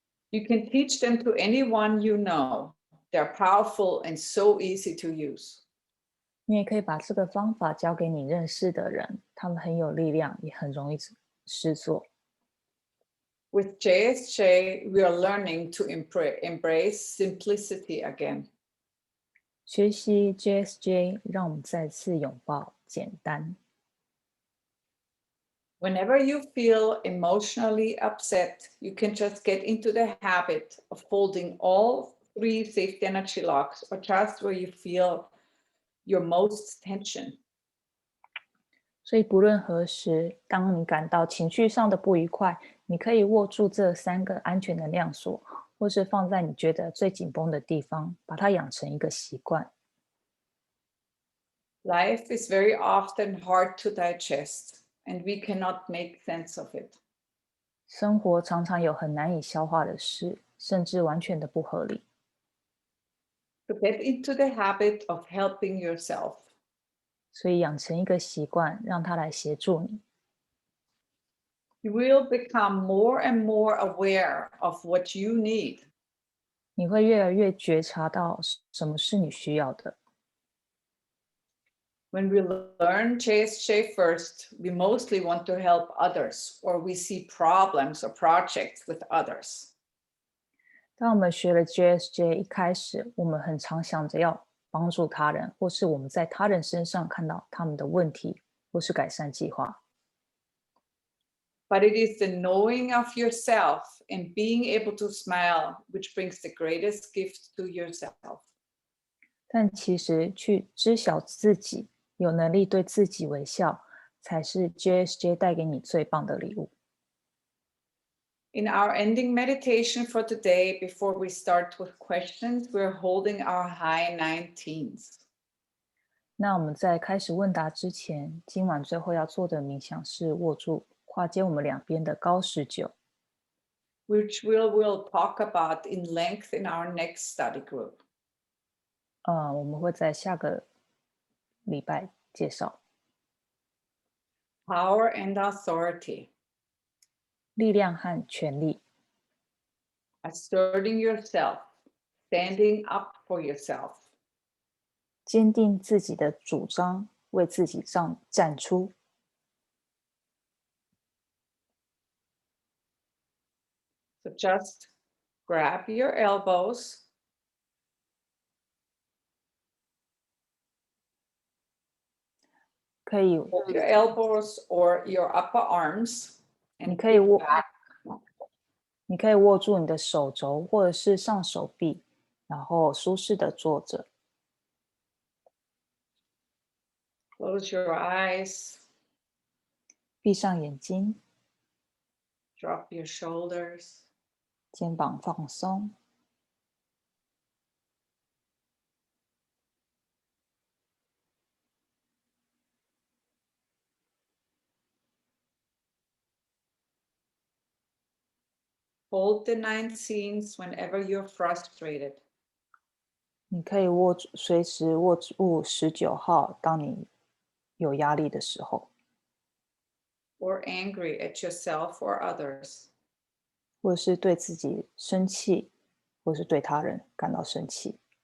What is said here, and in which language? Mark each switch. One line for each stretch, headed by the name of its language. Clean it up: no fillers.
English: You can teach them to anyone you know. They're powerful and so easy to use.
Chinese: 你也可以把这个方法交给你认识的人，他们很有力量，也很容易施作。
English: With JSJ, we are learning to embrace simplicity again.
Chinese: 学习 JSJ， 让我们再次拥抱简单。
English: Whenever you feel emotionally upset, you can just get into the habit of holding all 3 safety energy locks or just where you feel your most tension.
Chinese: 所以不论何时，当你感到情绪上的不愉快，你可以握住这3个安全能量锁，或是放在你觉得最紧绷的地方，把它养成一个习惯。
English: Life is very often hard to digest, and we cannot make sense of it.
Chinese: 生活常常有很难以消化的事，甚至完全的不合理。
English: So get into the habit of helping yourself.
Chinese: 所以养成一个习惯，让它来协助你。
English: You will become more and more aware of what you need.
Chinese: 你会越来越觉察到什么是你需要的。
English: When we learn JSJ first, we mostly want to help others, or we see problems or projects with others.
Chinese: 当我们学了 JSJ， 一开始我们很常想着要帮助他人，或是我们在他人身上看到他们的问题，或是改善计划。
English: But it is the knowing of yourself and being able to smile which brings the greatest gift to yourself.
Chinese: 但其实去知晓自己，有能力对自己微笑，才是 JSJ 带给你最棒的礼物。
English: In our ending meditation for today, before we start with questions, we're holding our high 19s.
Chinese: 那我们在开始问答之前，今晚最后要做的冥想是握住跨接我们两边的高19，
English: which we'll talk about in length in our next study group.
Chinese: 我们会在下个礼拜介绍
English: Power and authority.
Chinese: 力量和权力，
English: Asserting yourself. Standing up for yourself.
Chinese: 坚定自己的主张，为自己站出。
English: So just grab your elbows.
Chinese: 可以
English: Hold your elbows or your upper arms.
Chinese: 你
English: And
Chinese: 可以
English: kick
Chinese: 握
English: back.
Chinese: 你可以握住你的手肘或者是上手臂，然后舒适的坐着。
English: Close your eyes.
Chinese: 闭上眼睛，
English: Drop your shoulders.
Chinese: 肩膀放松。
English: Hold the 19s whenever you're frustrated.
Chinese: 你可以随时握住19号，当你有压力的时候，
English: Or angry at yourself or others.
Chinese: 或者是对自己生气，或是对他人感到生气。